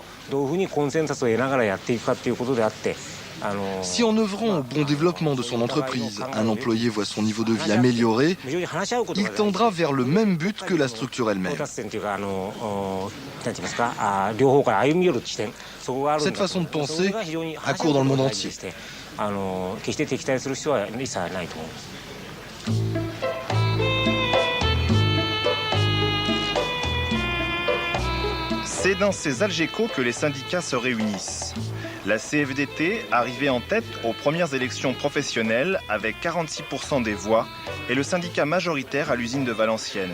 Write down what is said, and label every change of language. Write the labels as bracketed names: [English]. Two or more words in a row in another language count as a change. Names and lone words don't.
[French] Si en œuvrant au bon développement de son entreprise, un employé voit son niveau de vie amélioré, il tendra vers le même but que la structure elle-même. Cette façon de penser a cours dans le monde entier. [Japanese] 決して敵対する必要は一切ないと思います。 [French] C'est dans ces Algeco que les syndicats se réunissent. La CFDT, arrivée en tête aux premières élections professionnelles avec 46% des voix, est le syndicat majoritaire à l'usine de Valenciennes.